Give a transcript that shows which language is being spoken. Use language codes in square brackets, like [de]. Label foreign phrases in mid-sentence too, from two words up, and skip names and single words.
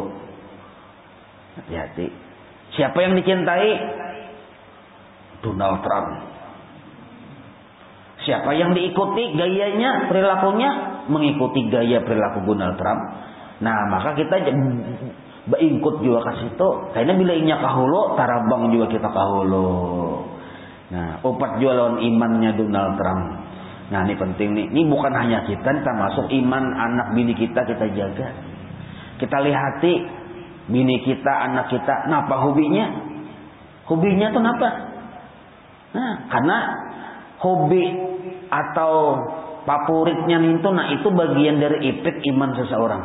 [id] Hati-hati. Siapa yang dicintai? Donald Trump. Siapa yang diikuti gayanya, perilakunya? Mengikuti gaya perilaku Donald Trump. Nah, maka kita ikut juga ke situ. [bjn] Karena bila inya kahulu, tarabang juga kita kahulu. Nah, upat juga lawan imannya Donald Trump. [id] Nah, ini penting nih. Ini bukan hanya kita, termasuk iman anak bini kita jaga. [bjn] Kita lihati bini kita, anak kita, napa hobinya? Hobinya tuh napa? [id] Nah, karena hobi atau favoritnya itu, nah itu bagian dari efek iman seseorang.